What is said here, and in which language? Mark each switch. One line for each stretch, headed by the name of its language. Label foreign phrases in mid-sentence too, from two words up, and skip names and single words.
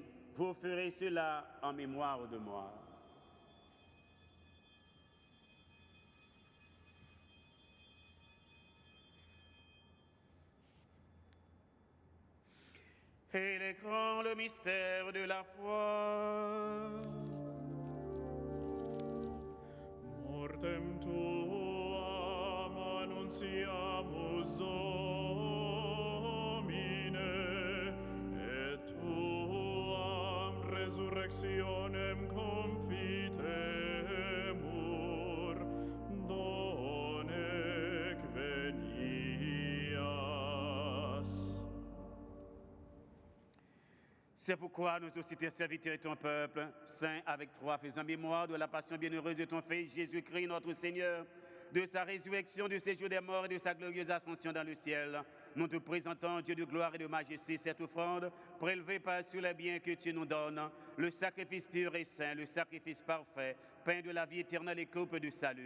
French: Vous ferez cela en mémoire de moi. Et il est grand le mystère de la foi.
Latin: Mortem tuam annunciamus Domine, et tuam resurrectionem confitemur, donec venias.
French: C'est pourquoi nous aussi, tes serviteurs et ton peuple, saint avec toi, faisant mémoire de la passion bienheureuse de ton Fils Jésus-Christ, notre Seigneur, de sa résurrection, du séjour des morts et de sa glorieuse ascension dans le ciel, nous te présentons, Dieu de gloire et de majesté, cette offrande prélevée par sur les biens que tu nous donnes, le sacrifice pur et saint, le sacrifice parfait, pain de la vie éternelle et coupe du salut.